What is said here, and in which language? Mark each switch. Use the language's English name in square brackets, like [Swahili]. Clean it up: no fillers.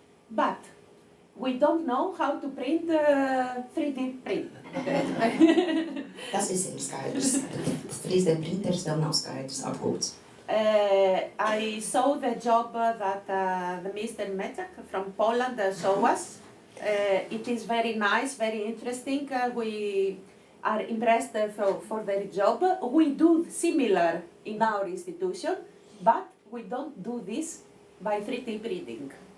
[English] But we don't know how to print 3D print. [Latvian] Tas visiem ir skaidrs. 3D printers vēl nav skaidrs apgūts. [English] I saw the job that the Mr. Meczak from Poland showed us. It is very nice, very interesting. We are impressed for their job. We do similar in our institution, but we don't do this by 3D printing.